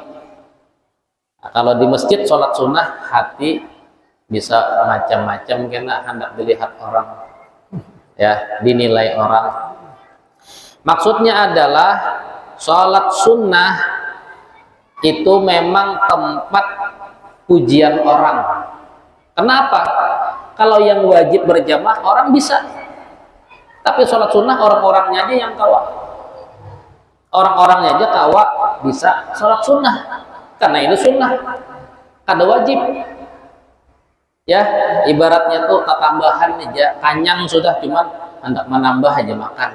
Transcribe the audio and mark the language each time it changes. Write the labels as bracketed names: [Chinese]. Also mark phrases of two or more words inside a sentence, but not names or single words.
[Indonesian] Nah, kalau di masjid sholat sunnah, hati bisa macam-macam kena hendak dilihat orang, ya, dinilai orang. Maksudnya adalah sholat sunnah itu memang tempat pujian orang. Kenapa? Kalau yang wajib berjamaah orang bisa, tapi sholat sunnah orang-orangnya aja yang kawa. Orang-orangnya aja kawa bisa sholat sunnah, karena itu sunnah, kada wajib. Ya, ibaratnya tuh tambahan aja, kanyang sudah, cuman hendak menambah aja makan.